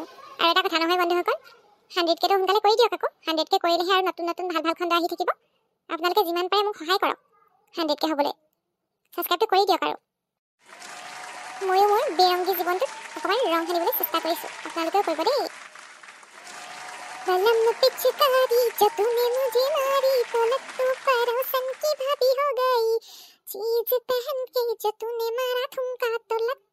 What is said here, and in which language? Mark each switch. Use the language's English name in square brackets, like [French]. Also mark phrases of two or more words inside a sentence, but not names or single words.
[Assamese] আৰু এটা কথা নহয় বন্ধুসকল, 100কৈ সোনকালে কৰি দিয়ক আকৌ। 100কৈ কৰিলেহে আৰু নতুন নতুন ভাল খণ্ড আহি থাকিব। আপোনালোকে যিমান পাৰে মোক সহায় কৰক 100কৈ হ'বলৈ। ছাবস্ক্ৰাইবটো কৰি দিয়ক আৰু। ময়ো মোৰ বেৰংগী জীৱনটোত অকণমান ৰং সানিবলৈ চেষ্টা কৰিছোঁ, আপোনালোকেও কৰিব দেই। [Hindi] सनम पिचकारी जो तूने मुझे मारी पलक तो परोसन की भाभी हो गई, चीज पहन के जो तूने मारा ठुमका तो